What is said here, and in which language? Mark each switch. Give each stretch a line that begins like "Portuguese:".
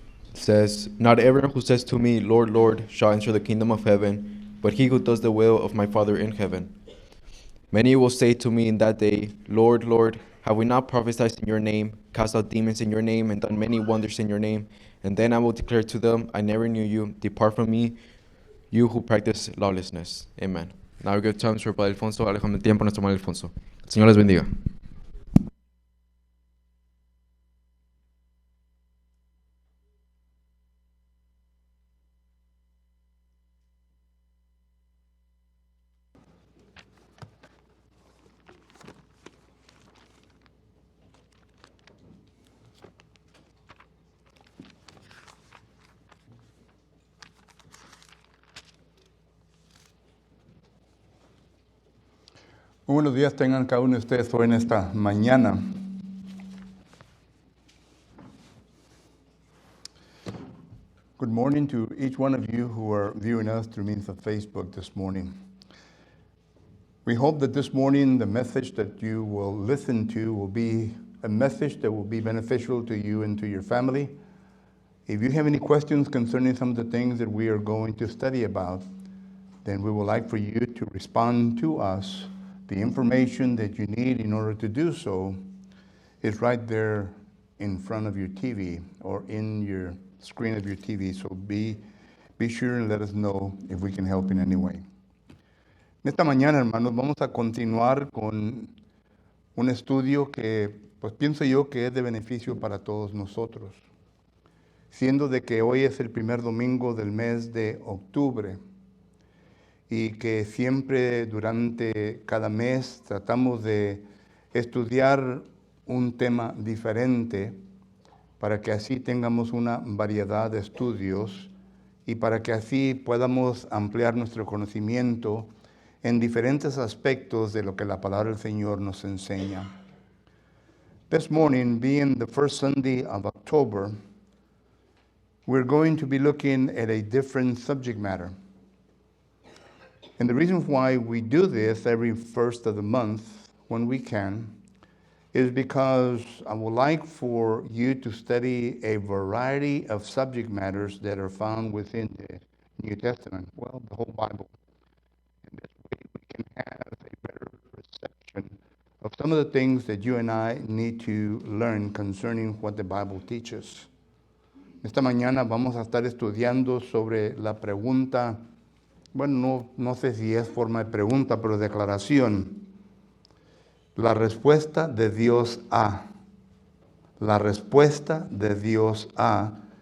English: It says, Not everyone who says to me, Lord, Lord, shall enter the kingdom of heaven, but he who does the will of my Father in heaven. Many will say to me in that day, Lord, Lord, have we not prophesied in your name, cast out demons in your name, and done many wonders in your name? And then I will declare to them, I never knew you. Depart from me, you who practice lawlessness. Amen. Now we give time to Padre Alfonso.
Spanish: Alejame el tiempo, nuestro hermano Alfonso. El Señor les bendiga. Muy buenos días tengan cada uno de ustedes hoy en esta mañana.
English: Good morning to each one of you who are viewing us through means of Facebook this morning. We hope that this morning the message that you will listen to will be a message that will be beneficial to you and to your family. If you have any questions concerning some of the things that we are going to study about, then we would like for you to respond to us. The information that you need in order to do so is right there in front of your TV or in your screen of your TV. So be sure and let us know if we can help in any way.
Spanish: En esta mañana, hermanos, vamos a continuar con un estudio que, pues pienso yo que es de beneficio para todos nosotros. Siendo de que hoy es el primer domingo del mes de octubre, y que siempre durante cada mes tratamos de estudiar un tema diferente para que así tengamos una variedad de estudios y para que así podamos ampliar nuestro conocimiento en diferentes aspectos de lo que la palabra del Señor nos enseña.
English: This morning, being the first Sunday of October, we're going to be looking at a different subject matter. And the reason why we do this every first of the month when we can is because I would like for you to study a variety of subject matters that are found within the New Testament, well, the whole Bible. And this way we can have a better perception of some of the things that you and I need to learn concerning what the Bible teaches.
Spanish: Esta mañana vamos a estar estudiando sobre la pregunta. Bueno, no sé si es forma de pregunta, pero declaración. La respuesta de Dios a. La respuesta de Dios a.